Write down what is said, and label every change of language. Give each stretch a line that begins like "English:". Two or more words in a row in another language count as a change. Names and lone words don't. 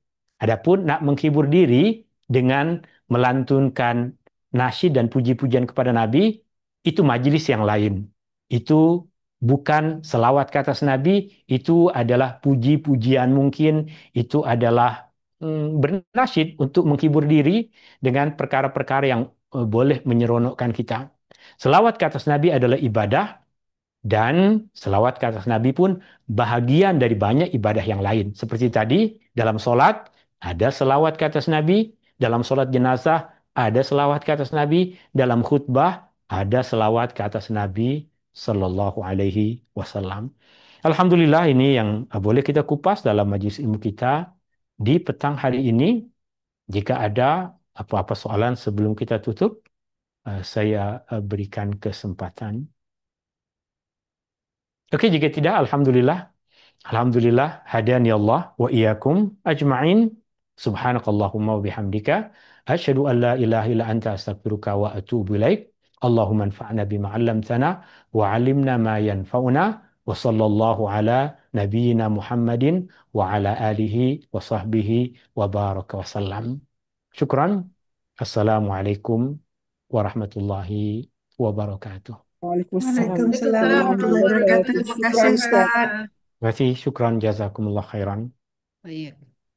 Malay: Adapun nak menghibur diri dengan melantunkan nasyid dan puji-pujian kepada Nabi, itu majelis yang lain. Itu bukan selawat ke atas Nabi, itu adalah puji-pujian mungkin, itu adalah bernasyid untuk menghibur diri dengan perkara-perkara yang boleh menyeronokkan kita. Selawat ke atas Nabi adalah ibadah, dan selawat ke atas Nabi pun bahagian dari banyak ibadah yang lain. Seperti tadi, dalam sholat ada selawat ke atas Nabi, dalam sholat jenazah ada selawat ke atas Nabi, dalam khutbah ada selawat ke atas Nabi
Arabic: صلى الله عليه وسلم.
Malay: Alhamdulillah, ini yang boleh kita kupas dalam majelis ilmu kita di petang hari ini. Jika ada apa-apa soalan sebelum kita tutup, saya berikan kesempatan. Oke, jika tidak, Alhamdulillah.
Arabic: الحمد لله، هدانا الله وإياكم أجمعين. سبحانك اللهم وبحمدك. أشهد أن لا إله إلا أنت أستغفرك وأتوب إليك. اللهم انفعنا بما علمتنا وعلمنا ما ينفعنا وصلى الله على نبينا محمد وعلى آله وصحبه وبارك وسلم. Syukran. السلام عليكم ورحمة الله وبركاته. Waalaikumsalam. وعليكم السلام ورحمة الله وبركاته.
Malay: Terima kasih Syukran, Ustaz. Ustaz. Terima kasih. Syukran.
Arabic: جزاكم الله خيرا.
Malay: Baik.